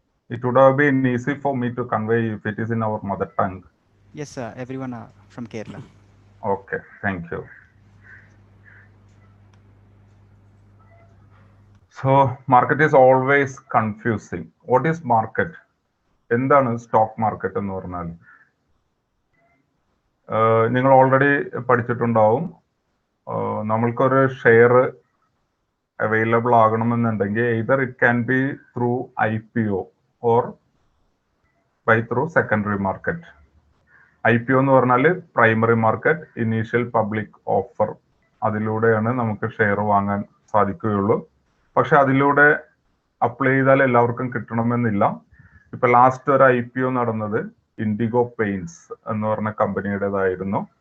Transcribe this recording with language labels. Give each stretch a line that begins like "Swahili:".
English: It would have been easy for me to convey if it is in our mother tongue. Yes, sir. Everyone are from Kerala. Okay, thank you. So, market is always confusing. What is market?
Malayalam: എന്താണ് stock market എന്ന് പറഞ്ഞാൽ നിങ്ങൾ already പഠിച്ചിട്ടുണ്ടാവും. നമ്മൾക്കൊരു share available ആകണമെന്നുണ്ടെങ്കിൽ
English: either it can be through IPO or by through secondary market.
Malayalam: IPO എന്ന് പറഞ്ഞാൽ primary market initial public offer. അതിലൂടെയാണ് നമുക്ക് share വാങ്ങാൻ സാധിക്കുകയുള്ളൂ. പക്ഷെ അതിലൂടെ അപ്ലൈ ചെയ്താൽ എല്ലാവർക്കും കിട്ടണമെന്നില്ല. ഇപ്പൊ ലാസ്റ്റ് ഒരു IPO നടന്നത് ഇൻഡിഗോ പെയിന്റ്സ് എന്ന് പറഞ്ഞ കമ്പനിയുടേതായിരുന്നു.